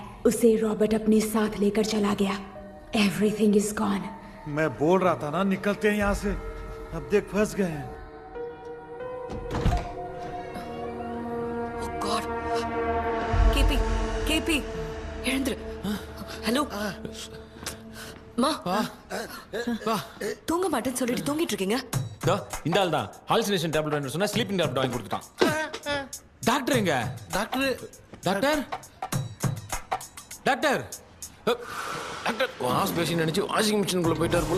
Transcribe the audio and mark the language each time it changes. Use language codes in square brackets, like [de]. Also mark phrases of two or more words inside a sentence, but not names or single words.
[hi] उसे रॉबर्ट अपने साथ लेकर चला गया। [en] Everything is gone. [hi] मैं बोल रहा था ना निकलते हैं यहाँ से, अब देख फंस गए हैं। [en] Oh God. [ta] केपी वीरेंद्र, हेलो மா தூங்க மாட்டேன்னு சொல்லிட்டு தூங்கிட்டு இருக்கீங்க? இந்த ஆள் தான் [en] hallucination tablet [ta] வாங்கி சொன்னா [en] sleeping tablet [ta] வாங்கி கொடுத்துட்டான். டாக்டர் எங்க? டாக்டர் டாக்டர் [en] wash basin [ta] நினைச்சு [en] washing machineக்குள்ள [ta] போயிட்டாரு போல.